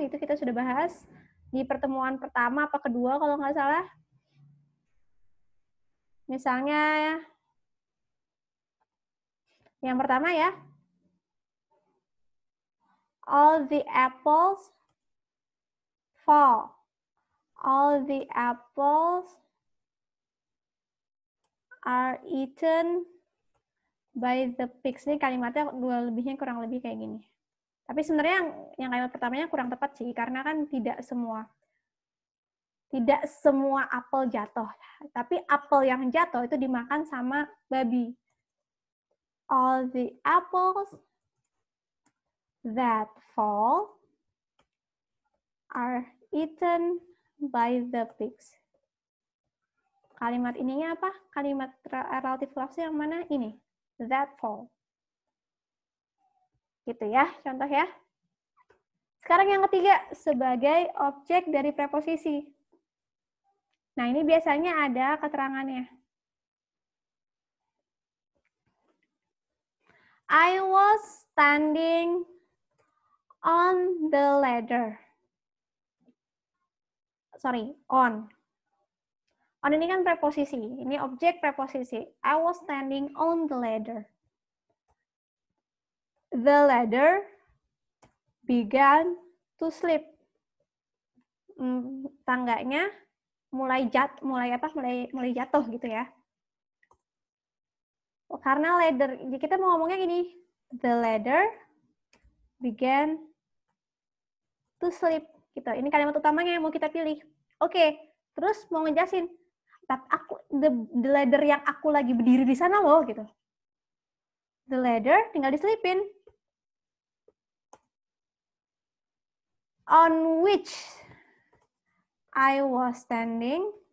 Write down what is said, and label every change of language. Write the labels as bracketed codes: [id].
[id] Itu kita sudah bahas di pertemuan pertama apa kedua kalau nggak salah. Misalnya yang pertama ya, [en] all the apples fall. All the apples are eaten by the pigs [id] ini kalimatnya dua lebihnya kurang lebih kayak gini. Tapi sebenarnya yang kalimat pertamanya kurang tepat sih, karena kan tidak semua apel jatuh. Tapi apel yang jatuh itu dimakan sama babi. [en] All the apples that fall are eaten by the pigs. [id] Kalimat ininya apa? Kalimat relative clause yang mana? Ini. [en] That fall. [id] Gitu ya, contoh ya. Sekarang yang ketiga, sebagai objek dari preposisi. Nah, ini biasanya ada keterangannya. [en] I was standing on the ladder. Sorry, on. On [id] ini kan preposisi. Ini objek preposisi. [en] I was standing on the ladder. The ladder began to slip. [id] Tangganya mulai jatuh gitu ya. Karena ladder, kita mau ngomongnya gini. [en] The ladder began to slip. [id] Gitu. Ini kalimat utamanya yang mau kita pilih. Oke, terus mau ngejelasin. [en] The ladder [id] yang aku lagi berdiri di sana loh, gitu. [en] The ladder [id] tinggal diselipin. [en] On which I was standing.